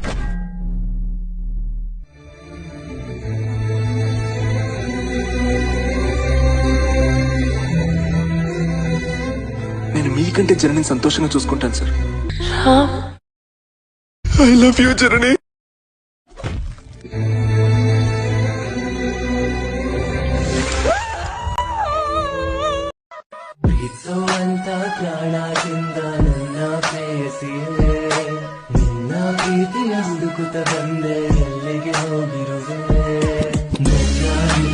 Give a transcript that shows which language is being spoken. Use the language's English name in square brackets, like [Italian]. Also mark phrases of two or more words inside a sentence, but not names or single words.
[Telugu] నేను మీకంటే జనని సంతోషంగా చూసుకుంటాను సార్. [English] I love you జనని. [Kannada] ನನ್ನ ಪ್ರೇಯಸಿಯೇ ನಿನ್ನ ಪ್ರೀತಿಯ ಹುಡುಕುತ್ತ ಬಂದೆ, ಎಲ್ಲಿಗೆ ಹೋಗಿರುವೆ?